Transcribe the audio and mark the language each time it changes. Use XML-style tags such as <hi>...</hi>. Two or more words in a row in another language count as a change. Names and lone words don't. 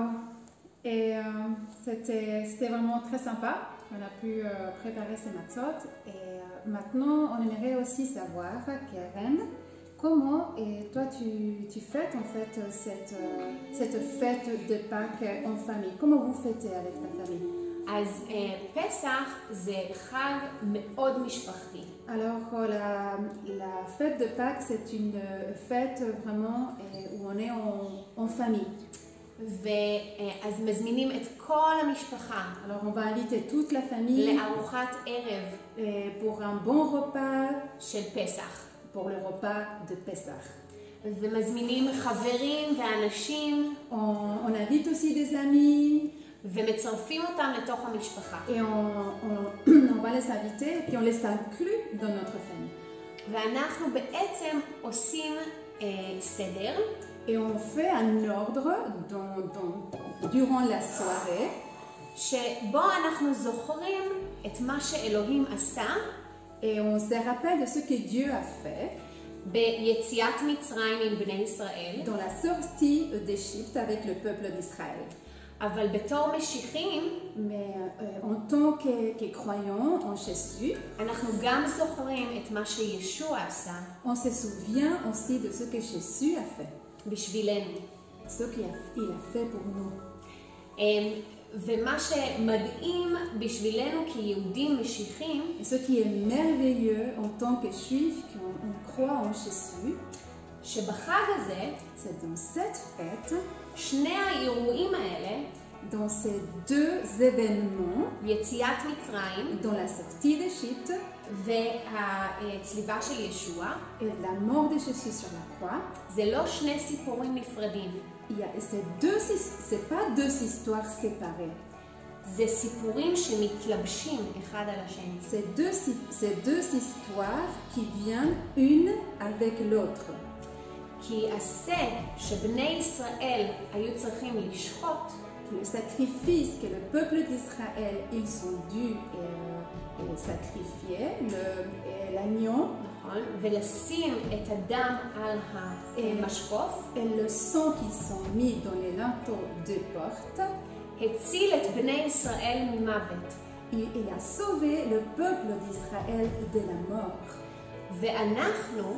<fr>Et c'était vraiment très sympa. On a pu préparer ces matzot. Et maintenant, on aimerait aussi savoir, Karen, comment toi tu fêtes en fait cette fête de Pâques en famille? Comment vous fêtez avec ta famille?</fr> <he>אז פסח זה חג מאוד משפחתי.</he> <fr>Alors la fête de Pâques c'est une fête vraiment où on est en famille.</fr> <he>אז מזמינים את כל המשפחה.</he> <fr>Alors on va inviter toute la famille</fr> <he>לארוחת ערב</he> <fr>pour un bon repas</fr> <he>של פסח.</he> <fr>pour le repas de Pessah.</fr> <he>ומזמינים חברים ואנשים.</he> <fr>On invite aussi des amis.</fr> <he>ומצרפים אותם לתוך המשפחה.</he> <fr>Et on va les inviter et puis on les inclut dans notre famille.</fr> <he>ואנחנו בעצם עושים סדר.</he> <fr>Et on fait un ordre durant la soirée.</fr> <he>שבו אנחנו זוכרים את מה שאלוהים עשה.</he> <fr>Et on se rappelle de ce que Dieu a fait.</fr> <he>ביציאת מצרים עם בני ישראל.</he> <fr>Dans la sortie d'Égypte avec le peuple d'Israël.</fr> <he>אבל בתור משיחים,</he> <fr>mais en tant que croyants en Jésus,</fr> <he>אנחנו גם זוכרים את מה שישוע עשה.</he> <fr>On se souvient aussi de ce que Jésus a fait.</fr> <he>בשבילנו.</he> <fr>Ce qu'il a fait pour nous.</fr> <he>ומה שמדהים בשבילנו כיהודים משיחים,</he> <fr>et ce qui est merveilleux en tant que juifs qu'on croit en Jésus,</fr> <he>שבחג הזה,</he> <fr>c'est dans cette fête,</fr> <he>שני האירועים האלה,</he> <fr>dans ces deux événements,</fr> <he>יציאת מצרים,</he> <fr>dans la sortie d'Égypte,</fr> <he>והצליבה של ישוע,</he> <fr>et la mort de Jésus sur la croix,</fr> <he>זה לא שני סיפורים נפרדים.</he> <fr>c'est pas deux histoires séparées.</fr> <he>זה סיפורים שמתלבשים אחד על השני.</he> <fr>C'est deux histoires qui viennent une avec l'autre.</fr> <he>כי עשה שבני ישראל היו צריכים לשחוט,</he> <fr>le sacrifice que le peuple d'Israël ils ont dû sacrifier, l'agneau,</fr> <he>ולשים את הדם על המשקוף,</he> <fr>et le sang qu'ils sont mis dans les linteaux de porte,</fr> <he>הציל את בני ישראל ממוות.</he> <fr>Il a sauvé le peuple d'Israël de la mort.</fr> <he>ואנחנו,</he>